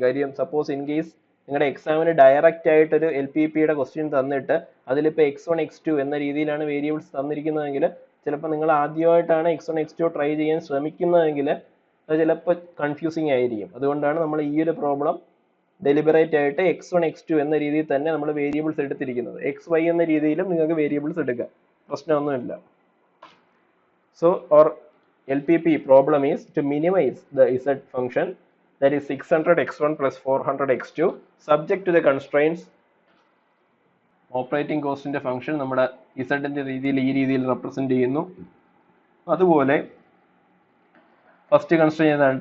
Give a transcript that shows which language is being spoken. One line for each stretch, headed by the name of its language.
Malayalam: കാര്യം suppose in case നിങ്ങളുടെ എക്സാമിന് ഡയറക്റ്റ് ആയിട്ടൊരു LPPയുടെ ക്വസ്റ്റ്യൻ തന്നിട്ട് അതിലിപ്പോൾ x1 x2 എന്ന രീതിയിലാണ് വേരിയബിൾസ് തന്നിരിക്കുന്നതെങ്കിൽ ചിലപ്പോൾ നിങ്ങൾ ആദ്യമായിട്ടാണ് x1 x2 ട്രൈ ചെയ്യാൻ ശ്രമിക്കുന്നതെങ്കിൽ അത് ചിലപ്പോൾ കൺഫ്യൂസിങ് ആയിരിക്കും. അതുകൊണ്ടാണ് നമ്മൾ ഈ ഒരു പ്രോബ്ലം ഡെലിബറേറ്റ് ആയിട്ട് x1 x2 എന്ന രീതിയിൽ തന്നെ നമ്മൾ വേരിയബിൾസ് എടുത്തിരിക്കുന്നത്. xy എന്ന രീതിയിലും നിങ്ങൾക്ക് വേരിയബിൾസ് എടുക്കാം, പ്രശ്നമൊന്നുമില്ല.
English: So our LPP problem is to minimize the z function, that is 600 x1 plus 400 x2 subject to the constraints.
Malayalam: Operating കോസ്റ്റിന്റെ function നമ്മുടെ ഇസഡിന്റെ രീതിയിൽ ഈ രീതിയിൽ റെപ്രസെന്റ് ചെയ്യുന്നു. അതുപോലെ ഫസ്റ്റ് കൺസ്ട്രെയിൻ ഏതാണ്?